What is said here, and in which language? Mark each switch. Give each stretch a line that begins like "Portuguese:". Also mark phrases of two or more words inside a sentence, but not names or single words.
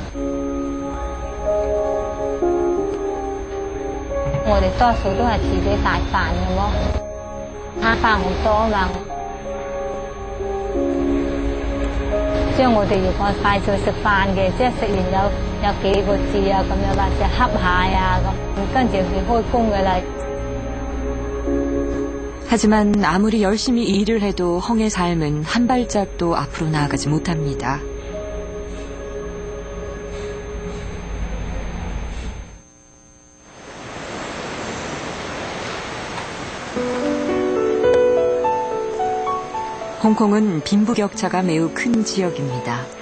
Cantonese: 我哋多數都係自己帶飯嘅咯，慳飯好多啊嘛。即係我哋如果快速食飯嘅，即係食完有幾個字啊咁樣，或者恰下啊咁，跟住去開工嘅啦。
Korean: 하지만 아무리 열심히 일을 해도 홍의 삶은 한 발짝도 앞으로 나아가지 못합니다. 홍콩은 빈부격차가 매우 큰 지역입니다.